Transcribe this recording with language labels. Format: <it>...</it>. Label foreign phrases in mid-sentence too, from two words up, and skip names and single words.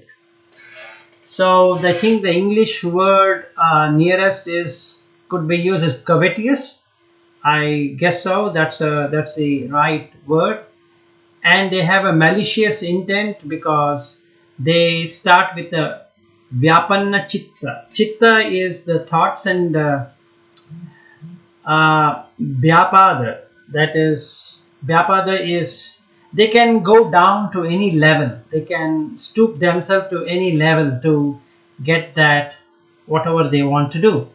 <en>So I think the English word nearest is could be used as covetous. I guess so. That's the right word. And they have a malicious intent because they start with a</en> <sa>vyapanna chitta.</sa> <en>Chitta is the thoughts, and vyapada, that is, vyapada is they can go down to any level. They can stoop themselves to any level to get that whatever they want to do.</en>